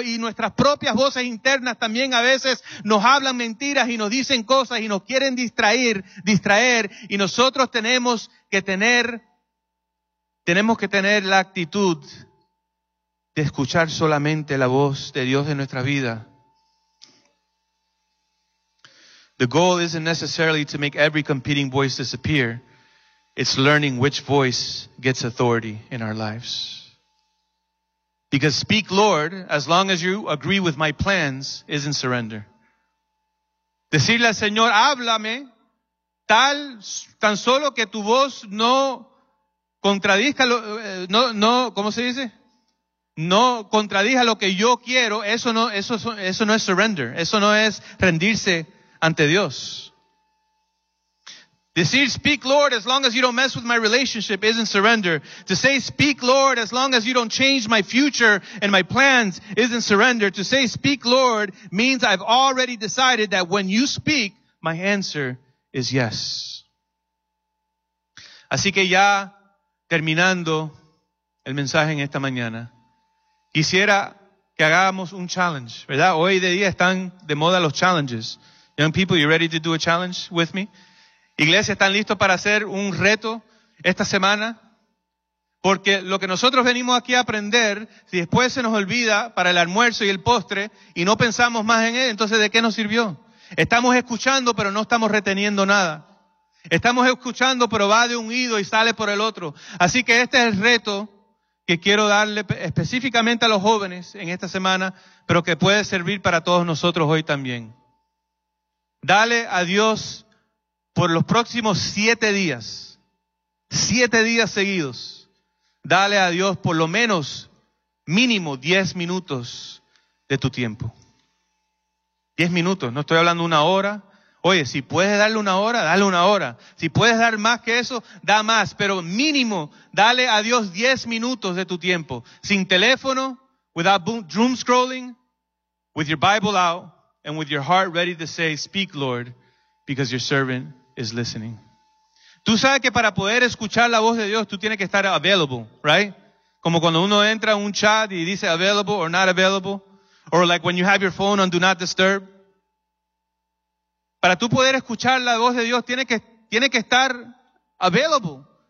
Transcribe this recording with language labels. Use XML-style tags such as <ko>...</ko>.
<es>Y nuestras propias voces internas también a veces nos hablan mentiras y nos dicen cosas y nos quieren distraer, y nosotros tenemos que tener la actitud de escuchar solamente la voz de Dios en nuestra vida.</es> <en>The goal isn't necessarily to make every competing voice disappear, it's learning which voice gets authority in our lives. Because speak, Lord, as long as you agree with my plans, isn't surrender.</en> <es>Decirle al Señor, háblame, tan solo que tu voz no contradiga lo que yo quiero, eso no es surrender, eso no es rendirse ante Dios. Decir,</es> <en>speak Lord, as long as you don't mess with my relationship, isn't surrender. To say, speak Lord, as long as you don't change my future and my plans, isn't surrender. To say, speak Lord, means I've already decided that when you speak, my answer is yes.</en> <es>Así que ya terminando el mensaje en esta mañana, quisiera que hagamos un challenge, ¿verdad? Hoy de día están de moda los challenges.</es> <en>Young people, you ready to do a challenge with me?</en> <es>Iglesia, ¿están listos para hacer un reto esta semana? Porque lo que nosotros venimos aquí a aprender, si después se nos olvida para el almuerzo y el postre y no pensamos más en él, entonces ¿de qué nos sirvió? Estamos escuchando, pero no estamos reteniendo nada. Estamos escuchando, pero va de un oído y sale por el otro. Así que este es el reto que quiero darle específicamente a los jóvenes en esta semana, pero que puede servir para todos nosotros hoy también. Dale a Dios por los próximos 7 días, 7 días seguidos, dale a Dios por lo menos mínimo 10 minutos de tu tiempo. 10 minutos, no estoy hablando una hora. Oye, si puedes darle una hora, dale una hora. Si puedes dar más que eso, da más. Pero mínimo, dale a Dios 10 minutos de tu tiempo. Sin teléfono,</es> <en>without doom scrolling, with your Bible out, and with your heart ready to say, speak Lord, because your servant is listening.</en> <es>Tú sabes que para poder escuchar la voz de Dios, tú tienes que estar</es> <en>available, right?</en> <es>Como cuando uno entra a un chat y dice</es> <en>available or not available, or like when you have your phone on do not disturb.</en> <es>Para tú poder escuchar la voz de Dios, tiene que estar available.</es>